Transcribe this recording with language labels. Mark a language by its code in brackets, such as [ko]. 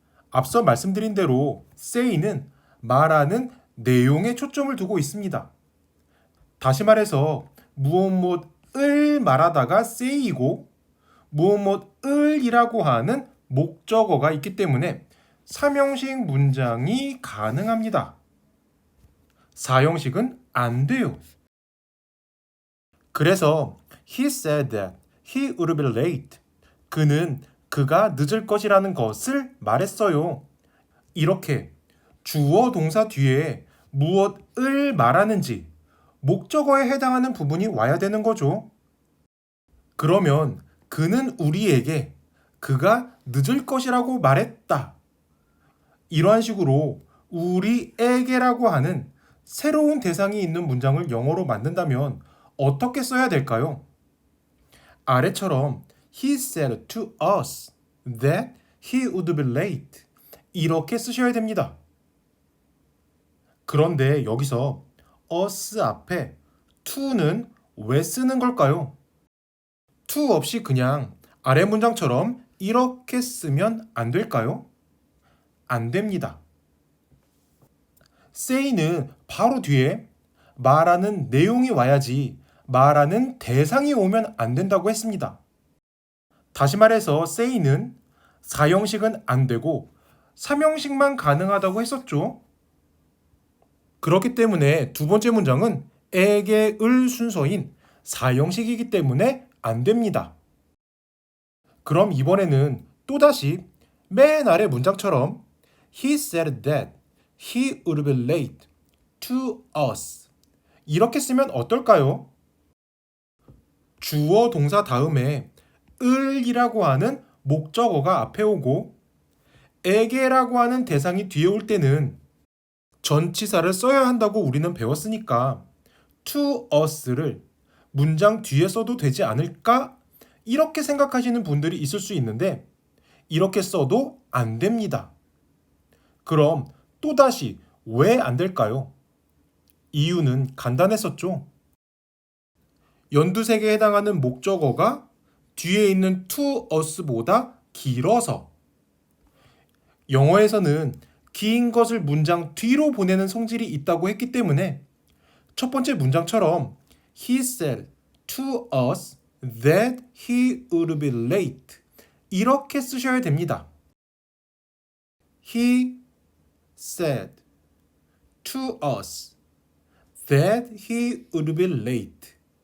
[ko] 앞서 말씀드린 대로 say는 말하는 내용에 초점을 두고 있습니다. 다시 말해서 무엇을 말하다가 say이고 무엇을이라고 하는 목적어가 있기 때문에 3형식 문장이 가능합니다. 4형식은 안 돼요. 그래서 [en] he said that he would be late. [ko] 그가 늦을 것이라는 것을 말했어요. 이렇게 주어 동사 뒤에 무엇을 말하는지 목적어에 해당하는 부분이 와야 되는 거죠. 그러면 그는 우리에게 그가 늦을 것이라고 말했다. 이러한 식으로 우리에게라고 하는 새로운 대상이 있는 문장을 영어로 만든다면 어떻게 써야 될까요? 아래처럼 [en] He said to us that he would be late. [ko] 이렇게 쓰셔야 됩니다. 그런데 여기서 us 앞에 to는 왜 쓰는 걸까요? to 없이 그냥 아래 문장처럼 이렇게 쓰면 안 될까요? 안 됩니다. say는 바로 뒤에 말하는 내용이 와야지 말하는 대상이 오면 안 된다고 했습니다. 다시 말해서 say는 4형식은 안 되고 3형식만 가능하다고 했었죠. 그렇기 때문에 두 번째 문장은 에게 을 순서인 4형식이기 때문에 안 됩니다. 그럼 이번에는 또다시 맨 아래 문장처럼 [en] He said that he would be late to us. [ko] 이렇게 쓰면 어떨까요? 주어 동사 다음에 을이라고 하는 목적어가 앞에 오고 에게라고 하는 대상이 뒤에 올 때는 전치사를 써야 한다고 우리는 배웠으니까 to us를 문장 뒤에 써도 되지 않을까? 이렇게 생각하시는 분들이 있을 수 있는데 이렇게 써도 안 됩니다. 그럼 또다시 왜 안 될까요? 이유는 간단했었죠. 연두색에 해당하는 목적어가 뒤에 있는 to us보다 길어서 영어에서는 긴 것을 문장 뒤로 보내는 성질이 있다고 했기 때문에 첫 번째 문장처럼 [en] He said to us that he would be late [ko] 이렇게 쓰셔야 됩니다. [en] He said to us that he would be late.